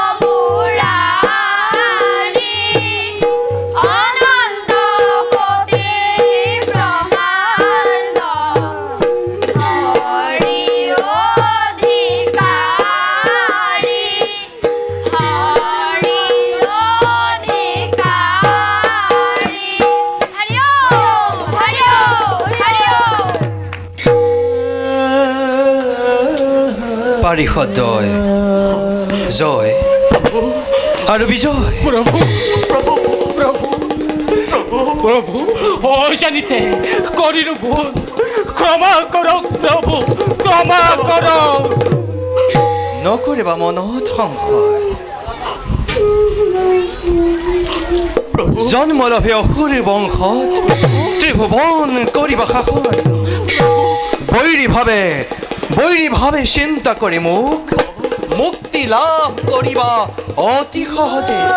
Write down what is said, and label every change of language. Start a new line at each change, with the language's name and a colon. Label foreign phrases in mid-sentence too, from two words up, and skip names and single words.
Assamese: মুৰাৰী অনন্ত কোটি ব্ৰহ্মাণ্ড হৰি অধিকাৰী হৰি পাৰিষদ জয় আৰু বিজয় প্ৰভু প্ৰভু প্ৰভু প্ৰভু
Bangla: প্রভু অজানিতে করিনু ভুল, ক্ষমা করো প্রভু, ক্ষমা করো।
Assamese: নকৰিবা মন সংশয়, জন্মলভে অসুৰ বংশত ত্ৰিভুৱন কৰিবা শাসন। বৈৰী ভাৱে চিন্তা কৰি মোক মুক্তি লাভ কৰিবা অতি সহজে।